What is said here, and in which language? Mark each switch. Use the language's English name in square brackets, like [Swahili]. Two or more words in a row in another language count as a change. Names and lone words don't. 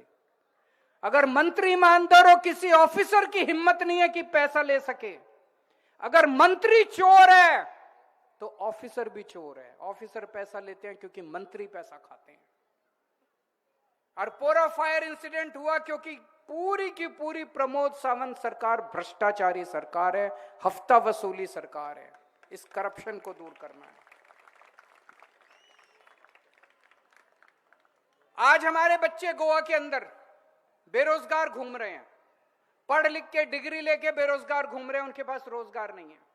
[Hindi] अगर मंत्री ईमानदार हो, किसी ऑफिसर की हिम्मत नहीं है कि पैसा ले सके। अगर मंत्री चोर है तो ऑफिसर भी चोर है। ऑफिसर पैसा लेते हैं क्योंकि मंत्री पैसा खाते हैं। और पोरा [English] fire incident [Hindi] हुआ क्योंकि पूरी की पूरी प्रमोद सावंत सरकार भ्रष्टाचारी सरकार है, हफ्ता वसूली सरकार है। इस करप्शन को दूर करना है। आज हमारे बच्चे गोवा के अंदर बेरोजगार घूम रहे हैं, पढ़ लिख के डिग्री लेके बेरोजगार घूम रहे हैं, उनके पास रोजगार नहीं है।